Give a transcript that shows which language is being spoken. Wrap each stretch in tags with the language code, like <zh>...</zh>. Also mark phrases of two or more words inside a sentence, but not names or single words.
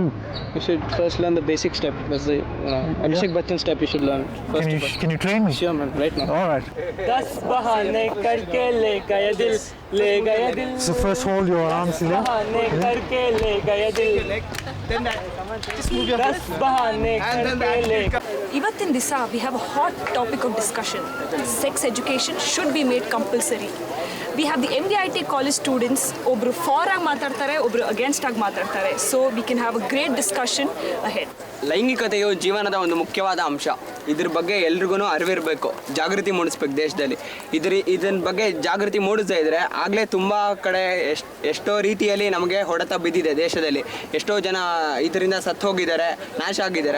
<en>You should first learn the basic step. That's the Abhishek Bachchan step you should learn first of all. Can you train me? Sure man, right now. All right.</en> <hi>10 बहाने करके ले गया दिल, ले गया दिल.</hi> <en>So first hold your arms here.</en> <hi>बहाने करके ले गया दिल. 10 बहाने करके ले.</hi> <kn>ಇವತ್ತಿನ ದಿವಸ</kn> <en>we have a hot topic of discussion. sex education should be made compulsory. we have the MVIT college students,</en> <kn>ಒಬ್ಬರು ಫಾರ್ ಆಗಿ ಮಾತಾಡ್ತಾರೆ, ಒಬ್ಬರು ಅಗೇನ್ಸ್ಟ್ ಆಗಿ ಮಾತಾಡ್ತಾರೆ.</kn> <en>so we can have a great discussion ahead.</en> <kn>ಲೈಂಗಿಕತೆಯು ಜೀವನದ ಒಂದು ಮುಖ್ಯವಾದ ಅಂಶ. ಇದ್ರ ಬಗ್ಗೆ ಎಲ್ರಿಗೂ ಅರಿವಿರಬೇಕು, ಜಾಗೃತಿ ಮೂಡಿಸ್ಬೇಕು ದೇಶದಲ್ಲಿ. ಇದನ್ನ ಬಗ್ಗೆ ಜಾಗೃತಿ ಮೂಡಿಸದೇ ಇದ್ದರೆ ಆಗಲೇ ತುಂಬ ಕಡೆ ಎಷ್ಟೋ ರೀತಿಯಲ್ಲಿ ನಮಗೆ ಹೊಡೆತ ಬಿದ್ದಿದೆ ದೇಶದಲ್ಲಿ. ಎಷ್ಟೋ ಜನ ಇದರಿಂದ ಸತ್ತು ಹೋಗಿದ್ದಾರೆ, ನಾಶ ಆಗಿದ್ದಾರೆ.</kn>